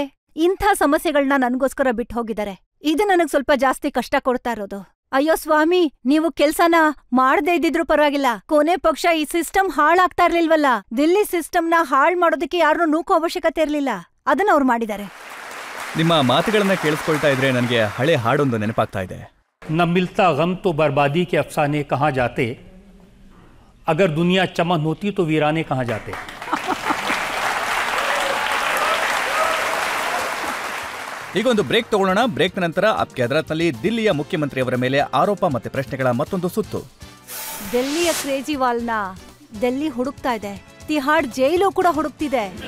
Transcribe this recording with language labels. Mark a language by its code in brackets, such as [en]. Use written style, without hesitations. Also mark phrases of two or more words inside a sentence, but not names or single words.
[kn] ಇಂಥ ಸಮಸ್ಯೆಗಳನ್ನ ನನ್ಗೋಸ್ಕರ ಬಿಟ್ಟು ಹೋಗಿದ್ದಾರೆ. ಇದು ನನಗ್ ಸ್ವಲ್ಪ ಜಾಸ್ತಿ ಕಷ್ಟ ಕೊಡ್ತಾ ಇರೋದು. ಅಯ್ಯೋ ಸ್ವಾಮಿ, ನೀವು ಕೆಲ್ಸನ ಮಾಡದೇ ಇದ್ದಿದ್ರು ಪರವಾಗಿಲ್ಲ, ಕೊನೆ ಪಕ್ಷ ಈ ಸಿಸ್ಟಮ್ ಹಾಳಾಗ್ತಾ ಇರ್ಲಿಲ್ವಲ್ಲ. ದಿಲ್ಲಿ ಸಿಸ್ಟಮ್ನ ಹಾಳ್ ಮಾಡೋದಕ್ಕೆ ಯಾರನ್ನೂ ನೂಕೋ ಅವಶ್ಯಕತೆ ಇರ್ಲಿಲ್ಲ. ಅದನ್ನ ಅವ್ರು ಮಾಡಿದ್ದಾರೆ. ನಿಮ್ಮ ಮಾತುಗಳನ್ನ ಕೇಳಿಸ್ಕೊಳ್ತಾ ಇದ್ರೆ ನನಗೆ ಹಳೆ ಹಾಡೊಂದು ನೆನಪಾಗ್ತಾ ಇದೆ. [hi] न मिलता गम तो बर्बादी के अफसाने कहाँ जाते, अगर दुनिया चमन होती तो वीराने कहाँ जाते. [kn] ಈಗ ಒಂದು ಬ್ರೇಕ್ ತಗೊಳ್ಳೋಣ. ಬ್ರೇಕ್ ನಂತರ ಅಪ್ಕೆ ಹದರತ್ನಲ್ಲಿ ದಿಲ್ಲಿಯ ಮುಖ್ಯಮಂತ್ರಿಯವರ ಮೇಲೆ ಆರೋಪ ಮತ್ತೆ ಪ್ರಶ್ನೆಗಳ ಮತ್ತೊಂದು ಸುತ್ತು. ಡೆಲ್ಲಿಯ ಕೇಜ್ರಿವಾಲ್ನ ಡೆಲ್ಲಿ ಹುಡುಕ್ತಾ ಇದೆ, ತಿಹಾಡ್ ಜೈಲು ಕೂಡ ಹುಡುಕ್ತಿದೆ.